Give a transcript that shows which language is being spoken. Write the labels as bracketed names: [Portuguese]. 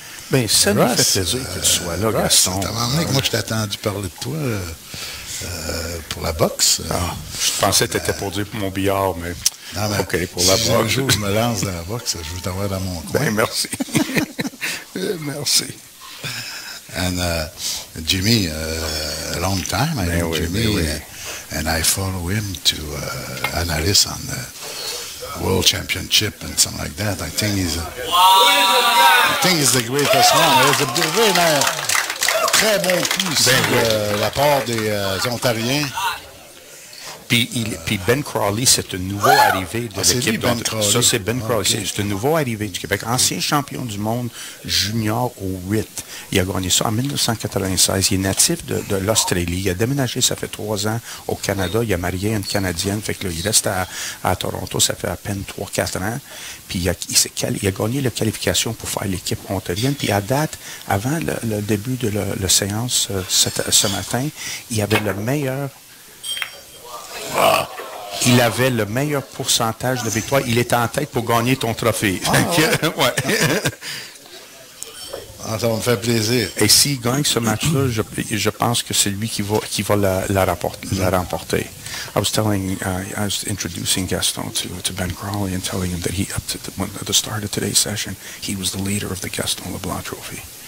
[French] Ben, ça me fait plaisir que tu sois là, Gaston. Moi, je t'ai attendu parler de toi pour la boxe. Ah, je pensais que tu étais pour dire pour mon billard, mais... Non, mais OK, pour la boxe. Un jour je me lance dans la boxe, je veux t'avoir dans mon coin. Ben, merci. Merci. [English] And Jimmy, a long time, I know Jimmy, and I follow him to analyst on the World Championship and something like that. I think he's the greatest one. It's a very [French] très bon coup ici de la part des Ontariens. Puis Ben Crawley, c'est un nouveau arrivé de l'équipe. Ça, c'est Ben Crawley. C'est un nouveau arrivé du Québec. Ancien champion du monde junior au 8. Il a gagné ça en 1996. Il est natif de l'Australie. Il a déménagé, ça fait 3 ans, au Canada. Il a marié une Canadienne. Fait que là, il reste à Toronto. Ça fait à peine 3-4 ans. Puis il a gagné la qualification pour faire l'équipe ontarienne. Puis à date, avant le début de la séance ce matin, il avait le meilleur... Il avait le meilleur pourcentage de victoire. Il était en tête pour gagner ton trophée. Ouais. Ah, ça me fait plaisir. Et s'il gagne ce match-là, je pense que c'est lui qui va la remporter. [English] I was introducing Gaston to Ben Crawley and telling him that at the start of today's session, he was the leader of the Gaston LeBlanc Trophy.